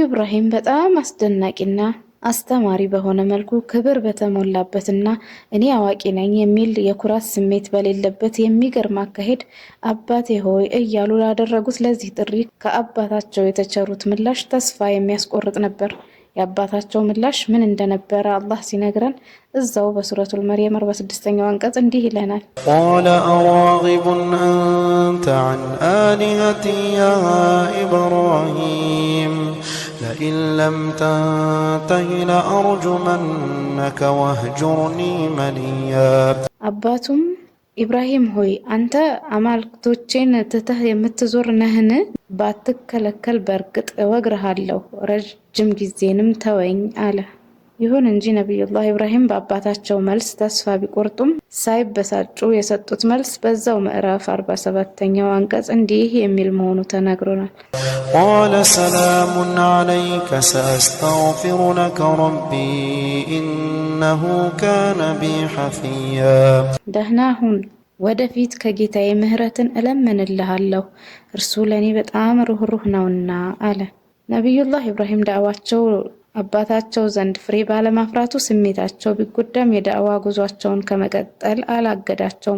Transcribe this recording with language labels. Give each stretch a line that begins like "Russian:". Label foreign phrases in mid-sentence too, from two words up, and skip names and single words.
Amharic: ኢብራሂም በጣም አስደናቂና አስተማሪ በሆነ መልኩ ክብር በተሞላበትና እኔ አዋቂ ነኝ የሚል የኩራት ስሜት በሌለበት የሚገርም አካሄድ አባቴ ሆይ እያሉ ላደረጉት ለዚህ ጥሪ ከአባታቸው የተቸሩት ምላሽ ተስፋ የሚያስቆርጥ ነበር። የአባታቸው ምላሽ ምን እንደነበረ አላህ ሲነግረን እዛው በሱረቱል መርየም 46ኛው አንቀጽ እንዲህ ይለናል።
Arabic: قال أراغب أنت عن آلهتي يا إبراهيم لئن لم تنته لأرجمنك واهجرني مليا
Amharic: አባቱም ኢብራሂም ሆይ አንተ አማልክቶቼን ትተህ የምትዞር ነህን? ባትከለከል በእርግጥ እወግርሃለሁ፣ ረጅም ጊዜንም ተወኝ አለ። ይሁን እንጂ ነብዩላህ ኢብራሂም በአባታቸው መልስ ተስፋ ቢቆርጡም ሳይበሳጩ የሰጡት መልስ በዛው ምዕራፍ 47ኛው አንቀጽ እንዲህ የሚል መሆኑ ተነግሮናል።
Arabic: قال سلام عليك سأستغفر لك ربي إنه كان بي حفيا
Amharic: ደህና ሁን፣ ወደፊት ከጌታዬ ምህረትን እለምንልሃለሁ፣ እርሱ ለኔ በጣም ሩህሩህ ነውና አለ። ነብዩላህ ኢብራሂም ዳዕዋቸው አባታቸው ዘንድ ፍሬ ባለማፍራቱ ስሜታቸው ቢጎዳም የዳዕዋ ጉዟቸውን ከመቀጠል አላገዳቸውም።